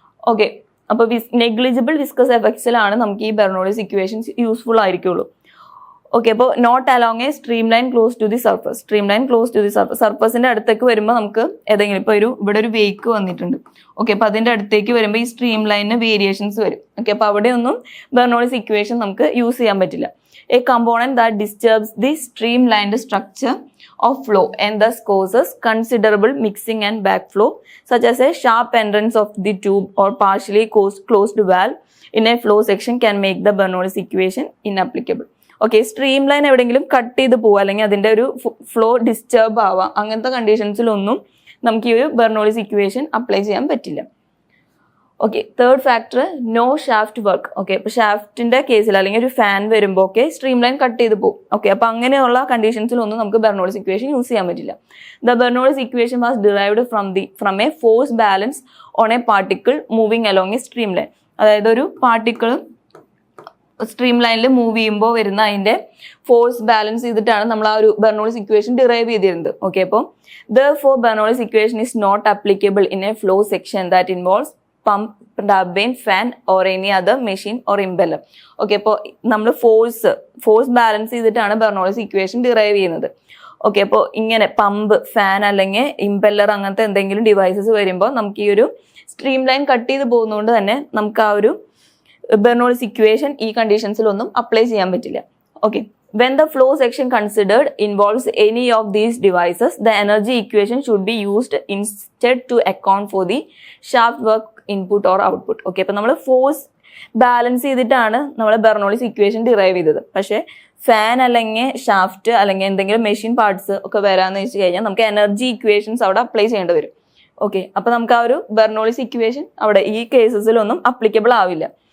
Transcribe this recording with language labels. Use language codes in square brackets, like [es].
[ml] Okay, അപ്പോൾ negligible viscous എഫക്ട്സിലാണ് നമുക്ക് ഈ ബെർണോളിസ് ഇക്വേഷൻസ് യൂസ്ഫുൾ ആയിരിക്കുള്ളൂ. ഓക്കെ, അപ്പോൾ [en] Not along a stream line close to the surface. [ml] Stream line close to the surface, സർഫസിന്റെ അടുത്തേക്ക് വരുമ്പോൾ നമുക്ക് ഏതെങ്കിലും ഇപ്പോൾ ഇവിടെ ഒരു വേക്ക് വന്നിട്ടുണ്ട്. ഓക്കെ, അപ്പോൾ അതിന്റെ അടുത്തേക്ക് വരുമ്പോൾ ഈ സ്ട്രീം ലൈനിന് വേരിയേഷൻസ് വരും. ഓക്കെ, അപ്പോൾ അവിടെയൊന്നും ബെർണോളിസ് ഇക്വേഷൻ നമുക്ക് യൂസ് ചെയ്യാൻ പറ്റില്ല. [en] A component that disturbs the stream ലൈൻ്റെ structure of flow and thus causes considerable mixing and backflow, such as a sharp entrance of the tube or partially closed valve in a flow section can make the Bernoullis equation inapplicable. [ml] Okay, stream line എവിടെയെങ്കിലും cut ചെയ്ത് പോവുക അല്ലെങ്കിൽ അതിൻ്റെ ഒരു flow disturb ആവാം, അങ്ങനത്തെ കണ്ടീഷൻസിലൊന്നും നമുക്ക് ഈ ഒരു ബെർണോളിസ് ഇക്വേഷൻ അപ്ലൈ ചെയ്യാൻ പറ്റില്ല. Okay, third factor no shaft work. Okay, ഇപ്പോൾ ഷാഫ്റ്റിന്റെ കേസിൽ അല്ലെങ്കിൽ ഒരു ഫാൻ വരുമ്പോൾ ഒക്കെ സ്ട്രീം ലൈൻ കട്ട് ചെയ്ത് പോകും. ഓക്കെ, അപ്പോൾ അങ്ങനെയുള്ള കണ്ടീഷൻസിലൊന്നും നമുക്ക് ബെർണോളിസ് ഇക്വേഷൻ യൂസ് ചെയ്യാൻ പറ്റില്ല. [en] The Bernoulli's equation was derived from a force balance on a particle moving along a stream line. [ml] അതായത് ഒരു പാർട്ടിക്കിൾ സ്ട്രീം ലൈനിൽ മൂവ് ചെയ്യുമ്പോൾ വരുന്ന അതിന്റെ ഫോഴ്സ് ബാലൻസ് ചെയ്തിട്ടാണ് നമ്മൾ ആ ഒരു ബെർണോളിസ് ഇക്വേഷൻ ഡിറൈവ് ചെയ്തിരുന്നത്. [en] Okay, അപ്പോൾ therefore Bernoulli's equation is not applicable in a flow section that involves pump, turbine, fan or any other machine or impeller. [ml] Okay, അപ്പോൾ നമ്മൾ ഫോഴ്സ് ബാലൻസ് ചെയ്തിട്ടാണ് ബെർണോളിസ് ഇക്വേഷൻ ഡിറൈവ് ചെയ്യുന്നത്. Okay, അപ്പോൾ ഇങ്ങനെ pump, fan അല്ലെങ്കിൽ impeller അങ്ങനത്തെ എന്തെങ്കിലും devices വരുമ്പോൾ നമുക്ക് ഈ ഒരു സ്ട്രീം ലൈൻ കട്ട് ചെയ്ത് പോകുന്നതുകൊണ്ട് തന്നെ നമുക്ക് ആ ഒരു ബെർണോളിസ് ഇക്വേഷൻ ഈ കണ്ടീഷൻസിലൊന്നും അപ്ലൈ ചെയ്യാൻ പറ്റില്ല. [en] Okay, when the flow section considered involves any of these devices, the energy equation should be used instead to account for the shaft work input or output. [ml] Okay, അപ്പോൾ നമ്മൾ force balance ചെയ്തിട്ടാണ് നമ്മൾ Bernoulli's equation derive ചെയ്തത്. പക്ഷേ fan അല്ലെങ്കിൽ shaft അല്ലെങ്കിൽ എന്തെങ്കിലും machine parts ഒക്കെ വരാമെന്ന് വെച്ച് കഴിഞ്ഞാൽ നമുക്ക് എനർജി ഇക്വേഷൻസ് അവിടെ അപ്ലൈ ചെയ്യേണ്ടി വരും. ഓക്കെ, അപ്പോൾ നമുക്ക് ആ ഒരു ബെർണോളിസ് ഇക്വേഷൻ അവിടെ ഈ കേസസിലൊന്നും അപ്ലിക്കബിൾ ആവില്ല.